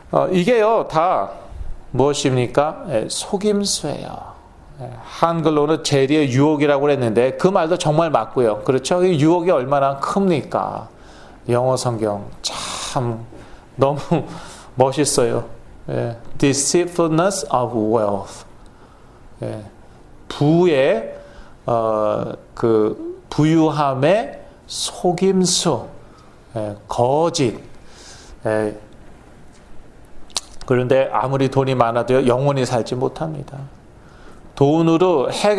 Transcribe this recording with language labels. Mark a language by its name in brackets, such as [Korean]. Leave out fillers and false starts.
[Korean] 이게요 다 무엇입니까? 속임수예요. 한글로는 재리의 유혹이라고 했는데 그 말도 정말 맞고요. 그렇죠? 이 유혹이 얼마나 큽니까? 영어 성경 참 너무 멋있어요. [English] Deceitfulness of wealth. [Korean] 부의 그 부유함의 속임수, 거짓. 그런데 아무리 돈이 많아도 영원히 살지 못합니다. 돈으로